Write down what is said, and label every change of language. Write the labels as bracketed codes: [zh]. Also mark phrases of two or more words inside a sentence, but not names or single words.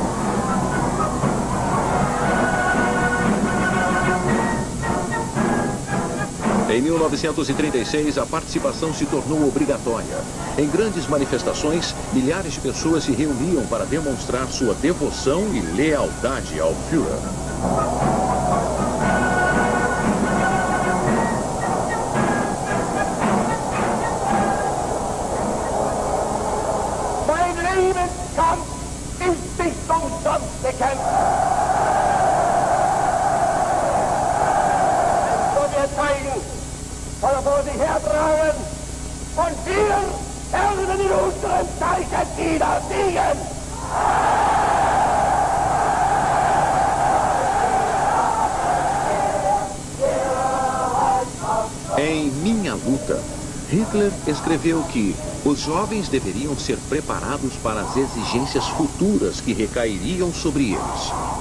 [pt] Em 1936, a participação se tornou obrigatória. Em grandes manifestações, milhares de pessoas se reuniam para demonstrar sua devoção e lealdade ao Führer. [de] Mein Lebenskampf ist nicht umsonst gekämpft. Soll er vor sich hertragen und wir werden in unserem Zeichen wieder siegen. [pt] Em Minha Luta, Hitler escreveu que os jovens deveriam ser preparados para as exigências futuras que recairiam sobre eles.